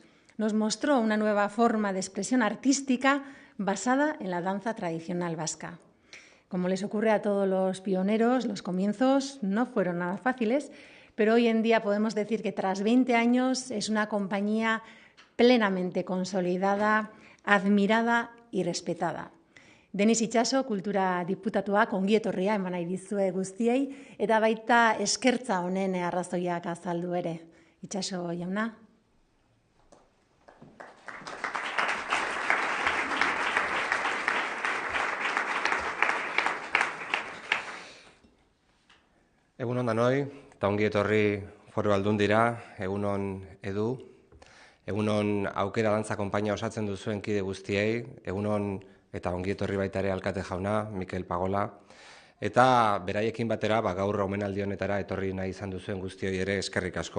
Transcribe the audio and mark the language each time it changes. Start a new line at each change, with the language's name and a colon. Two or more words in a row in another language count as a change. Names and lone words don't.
Spanish: Nos mostró una nueva forma de expresión artística basada en la danza tradicional vasca. Como les ocurre a todos los pioneros, los comienzos no fueron nada fáciles, pero hoy en día podemos decir que tras 20 años es una compañía plenamente consolidada, admirada y respetada.
Basque: Denis Itxaso, kultura diputatuak ongi etorria eman nahi dizue guztiei, eta baita eskertza honen arrazoiak azaldu ere. Itxaso jauna. Egunon danoi, eta ongi etorri Foru Aldundira, egunon Edu, egunon Aukera Dantza Konpainia osatzen duzuen kide guztiei, egunon eta ongi etorri baita ere alkate jauna, Mikel Pagola, eta beraiekin batera gaur omenaldi honetara etorri nahi izan duzuen guztioi ere eskerrik asko.